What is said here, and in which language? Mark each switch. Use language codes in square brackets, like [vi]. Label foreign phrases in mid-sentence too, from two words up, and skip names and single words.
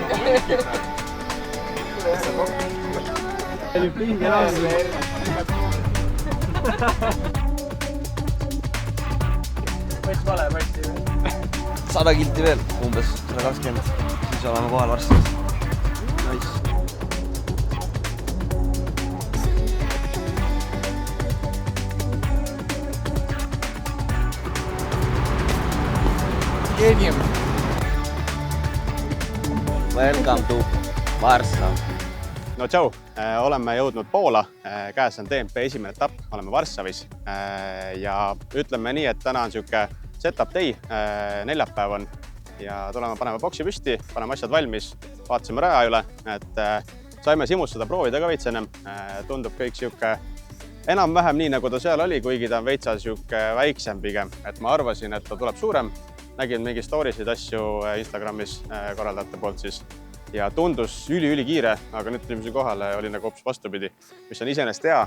[et] Oli pinge laulu. 100 kilti veel, umbes 120. Siis oleme kohal varsti. [en] Nice. Genium. Welcome to Varssav. [et] No tšau, oleme jõudnud Poola, käes on DMP esimene etapp, oleme Varssavis ja ütleme nii, et täna on siuke [en] setup day, [et] neljapäev on ja tuleme paneme boksi püsti, paneme asjad valmis, vaatasime raja üle, et saime simustada proovida ka veits ennem, tundub kõik siuke enam-vähem nii, nagu ta seal oli, kuigi ta on veitsa siuke väiksem pigem, et ma arvasin, et ta tuleb suurem, nägin mingi stories'id asju Instagramis korraldajate poolt siis ja tundus üli kiire, aga nüüd tulime kohale oli nagu hoopis vastupidi, mis on iseenesest hea.